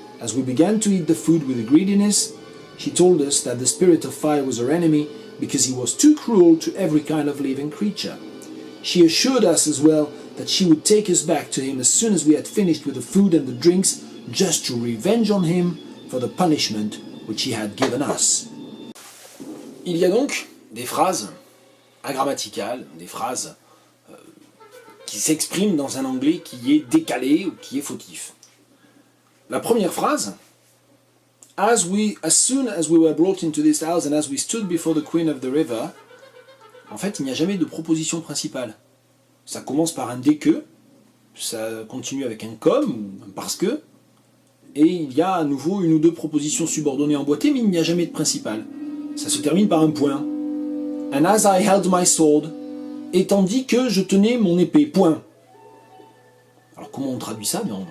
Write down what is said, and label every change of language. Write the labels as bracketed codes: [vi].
[en] As we began to eat the food with greediness, she told us that the Spirit of Fire was our enemy because he was too cruel to every kind of living creature. She assured us as well that she would take us back to him as soon as we had finished with the food and the drinks, just to revenge on him for the punishment which he had given us. [fr] Il y a donc des phrases agrammaticales, des phrases qui s'expriment dans un anglais qui est décalé ou qui est fautif. La première phrase, [en] as soon as we were brought into this house and as we stood before the Queen of the River, [fr] en fait, il n'y a jamais de proposition principale. Ça commence par un dès que, ça continue avec un comme ou un parce que, et il y a à nouveau une ou deux propositions subordonnées emboîtées, mais il n'y a jamais de principale. Ça se termine par un point. [en] And as I held my sword, [fr] et tandis que je tenais mon épée, point. Alors comment on traduit ça?